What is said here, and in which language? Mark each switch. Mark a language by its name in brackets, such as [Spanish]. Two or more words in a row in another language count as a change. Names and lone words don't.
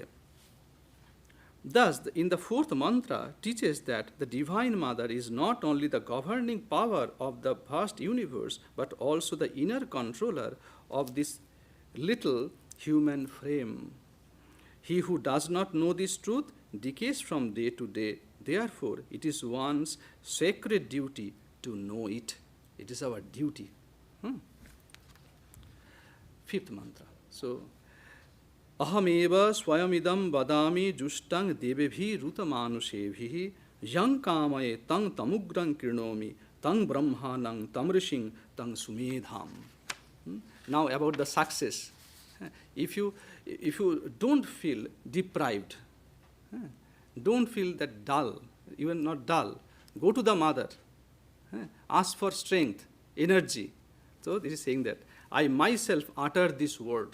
[English] Thus, in the fourth mantra teaches that the Divine Mother is not only the governing power of the vast universe, but also the inner controller of this little human frame. He who does not know this truth decays from day to day. Therefore, it is one's sacred duty to know it. It is our duty. Fifth mantra. So, [Sanskrit] अहमेव स्वयमिदं वदामि जुष्टं देवेभिरुत मानुषेभिः यं कामये तं तमुग्रं कृणोमि तं ब्रह्माणं तमृषिं तं सुमेधाम्. [English] Now about the success. If you don't feel deprived, don't feel that dull, you are not dull, go to the mother, ask for strength, energy. So this is saying that I myself utter this word.